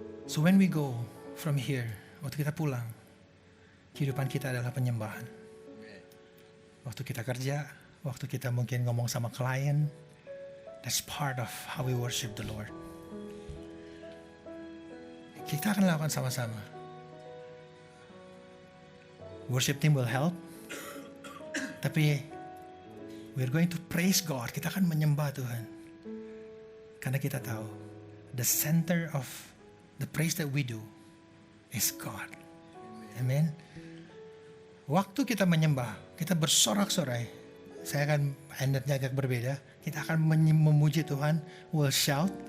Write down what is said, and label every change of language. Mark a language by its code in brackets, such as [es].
[en] So when we go from here, [id] waktu kita pulang, kehidupan kita adalah penyembahan. Waktu kita kerja, waktu kita mungkin ngomong sama klien, [en] that's part of how we worship the Lord. [id] Kita akan lakukan sama-sama. [en] Worship team will help. [id] Tapi [en] we're going to praise God. [id] Kita akan menyembah Tuhan. Karena kita tahu [en] the center of the praise that we do is God. Amen. [id] Waktu kita menyembah, kita bersorak-sorai. Saya akan endetnya agak berbeda. Kita akan memuji Tuhan, will shout.